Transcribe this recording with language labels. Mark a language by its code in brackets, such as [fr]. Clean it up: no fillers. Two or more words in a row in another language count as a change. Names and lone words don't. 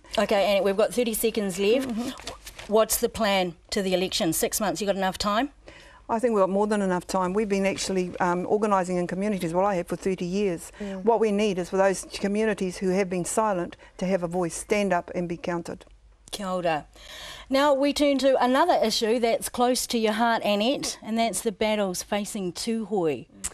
[en] Okay, and we've got 30 seconds left. What's the plan to the election? 6 months, you got enough time? I think we've got more than enough time. We've been actually organising in communities, well, I have for 30 years. What we need is for those communities who have been silent to have a voice, stand up and be counted. [mi] Kia ora. [en] Now we turn to another issue that's close to your heart, Annette, and that's the battles facing Tūhoe.